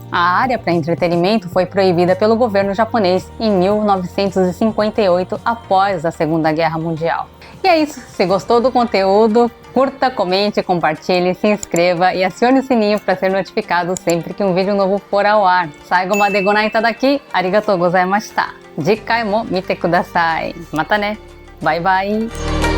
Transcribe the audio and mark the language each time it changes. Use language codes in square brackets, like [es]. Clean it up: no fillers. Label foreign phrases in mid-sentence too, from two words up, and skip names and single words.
[pt] A área para entretenimento foi proibida pelo governo japonês em 1958, após a Segunda Guerra Mundial. E é isso, se gostou do conteúdo, curta, comente, compartilhe, se inscreva e acione o sininho para ser notificado sempre que um vídeo novo for ao ar. [ja] 最後までご覧いただき、ありがとうございました. 次回も見てください. またね. [en] Bye bye.